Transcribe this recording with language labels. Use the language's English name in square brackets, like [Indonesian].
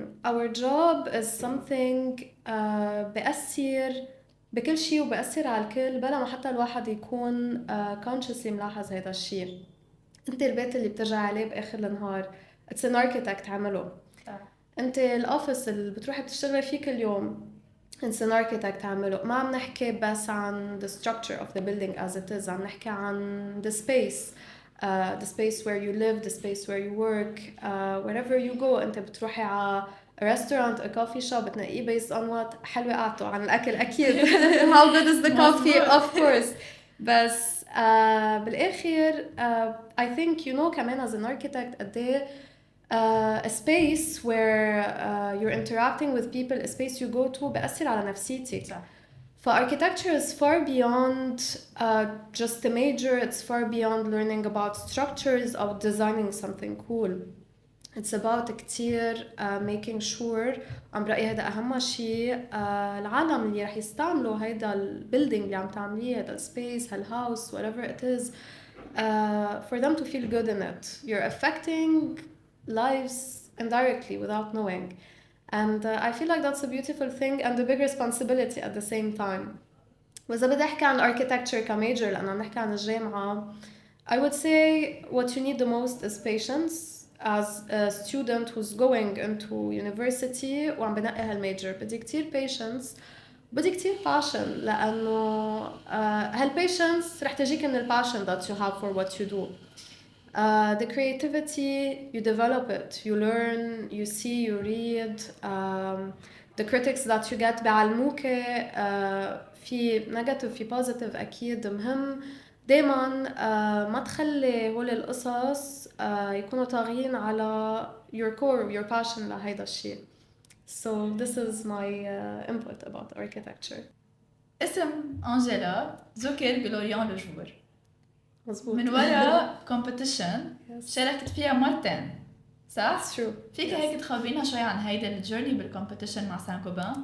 [English] Our job is something [Arabic] بأثر بكل شيء وبأثر على الكل بلا ما حتى الواحد يكون consciously ملاحظ هذا الشيء. انت البيت اللي بترجع عليه باخر النهار [English] it's an architect [Arabic] عمله. انت الاوفيس اللي بتروحي بتشتغلي فيه كل يوم [English] it's an architect [Arabic] عمله. ما عم نحكي بس عن [English] the structure of the building as it is، [Arabic] عم نحكي عن [English] the space where you live, the space where you work, wherever you go. [Arabic] انت بتروحي على [English] a restaurant, a coffee shop بتنقيه based on what [Arabic] حلوة قعدته عن الأكل أكيد [English] how good is the coffee of course. [Arabic] بس بالآخر [English] I think you know كمان as an architect [Arabic] قد ايه [English] a space where you're interacting with people, a space you go to [Arabic] بأثر على نفسيتك. [English] Architecture is far beyond just a major, it's far beyond learning about structures or designing something cool. It's about [Arabic] كتير [English] making sure [Arabic] عم برأيي هذا أهم شيء العالم اللي رح يستعملوا هيدا البيلدينج اللي عم تعمليه هذا السبيس هالهاوس [English] whatever it is for them to feel good in it. You're affecting lives indirectly without knowing. And I feel like that's a beautiful thing and a big responsibility at the same time. [Arabic] وإذا بدي أحكي عن [English] architecture [Arabic] كميجر لأن عم نحكي عن الجامعة [English] I would say what you need the most is patience as a student who's going into university [Arabic] وعم بنقي هالميجر. بدي كتير patience بدي كتير passion لأنه هالpatience رح تجيك من [English] passion that you have for what you do. The creativity, you develop it, you learn, you see, you read. The critics that you get [Arabic] بيعلموك في [English] negative في positive أكيد. [Arabic] مهم دايما ما تخلي هول القصص يكونوا طاغيين على [English] your core, your passion [Arabic] لهيدا الشيء. [English] So this is my input about architecture. [Arabic] اسم أنجيلا ذكر بلوريان لوجور. مزبوط. من وراء competition شاركت فيها مرتين صح؟ [English] It's true. [Arabic] فيك هيك تخبرينا شوي عن هيدا الجورني بالcompetition مع سان كوبان؟